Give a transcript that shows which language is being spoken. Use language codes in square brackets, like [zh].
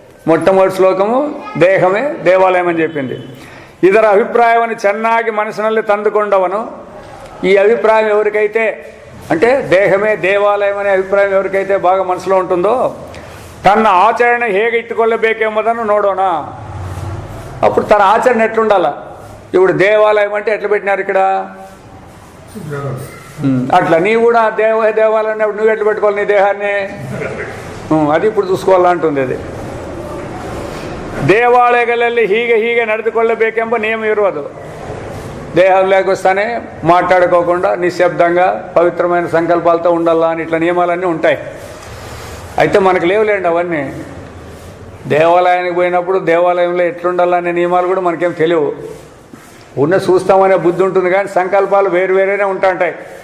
[te] మొట్టమొదటి శ్లోకము దేహమే దేవాలయం అని చెప్పింది. [kn] ಇದರ అభిప్రాయವನ್ನು ಚೆನ್ನಾಗಿ ಮನಸ್ಸಿನಲ್ಲಿ ತಂದುಕೊಂಡವನು, [te] ఈ అభిప్రాయం ఎవరికైతే అంటే దేహమే దేవాలయం అనే అభిప్రాయం ఎవరికైతే బాగా మనసులో ఉంటుందో తన ఆచరణ [kn] ಹೇಗೆ ఇట్టుకొల్లబేకెంబుదನ್ನು ನೋಡೋಣ. [te] అప్పుడు తన ఆచరణ ఎట్లుండాలా? ఇప్పుడు దేవాలయం అంటే ఎట్లా పెట్టినారు ఇక్కడ? అట్లా నీవు కూడా దేవాలయం అన్నప్పుడు నువ్వు ఎట్లా పెట్టుకోవాలి నీ దేహాన్ని? అది ఇప్పుడు చూసుకోవాలంటుంది. [kn] అది ದೇವಾಲಯಗಳಲ್ಲಿ ಹೀಗೆ ನಡೆದುಕೊಳ್ಳಬೇಕೆಂಬ ನಿಯಮ ಇರುವುದು. [te] దేహంలోకి వస్తానే మాట్లాడుకోకుండా నిశ్శబ్దంగా పవిత్రమైన సంకల్పాలతో ఉండాలా అని ఇట్లా నియమాలన్నీ ఉంటాయి. అయితే మనకు లేవులేండి అవన్నీ. దేవాలయానికి పోయినప్పుడు దేవాలయంలో ఎట్లుండాలనే నియమాలు కూడా మనకేం తెలియవు. ఉన్న చూస్తామనే బుద్ధి ఉంటుంది కానీ సంకల్పాలు వేరు వేరేనే ఉంటాయి.